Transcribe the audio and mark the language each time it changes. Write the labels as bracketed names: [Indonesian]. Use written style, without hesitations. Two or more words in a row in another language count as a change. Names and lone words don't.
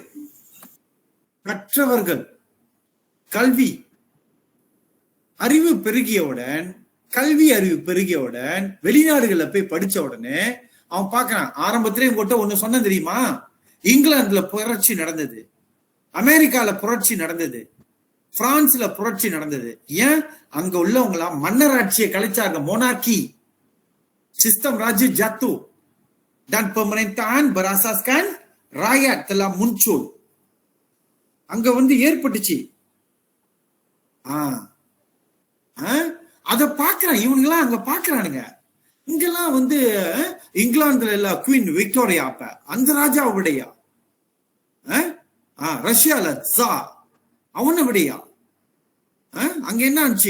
[Tamil] கற்றவர்கள், கல்வி அறிவு பெருகியவுடன், கல்வி அறிவு பெருகியவுடன் வெளிநாடுகள்ல போய் படிச்ச உடனே அவன் பாக்குறான். ஆரம்பத்திலே உங்கள்கிட்ட ஒண்ணு சொன்ன தெரியுமா? இங்கிலாந்துல புரட்சி நடந்தது, அமெரிக்கால புரட்சி நடந்தது, பிரான்ஸ்ல புரட்சி நடந்தது. ஏன்? அங்க உள்ளவங்களா மன்னராட்சியை கழிச்சாங்க. [Malay] மோனார்கி sistem raja jatuh dan pemerintahan berasaskan rakyat telah muncul. [Tamil] அங்க வந்து ஏற்பட்டுச்சு. அத பாக்குறான் இவனுங்கெல்லாம், அங்க பாக்குறானுங்க. இங்கெல்லாம் வந்து இங்கிலாந்துல எல்லாம் குவீன் விக்டோரியா, அப்ப அந்த ராஜாவுடைய, ரஷ்யால ஜா அவனுடைய, அங்க என்ன ஆச்சு?